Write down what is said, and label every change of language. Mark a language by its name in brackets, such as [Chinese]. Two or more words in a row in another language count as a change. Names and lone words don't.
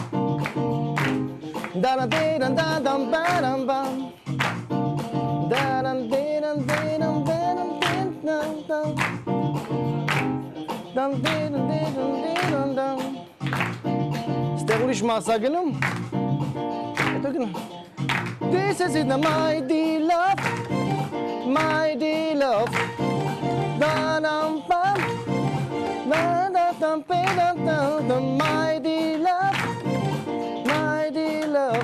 [Armenian] Դարան դերան դադամ բարամ բամ Դարան դերան դերան դերան դերան դամ Դամ դերան դերան դերան դամ Ստեղ ուրիշ մասա գնում Հետո գնում [English] This is it my dear love My dear love Դարան պամ My dear love, my dear love.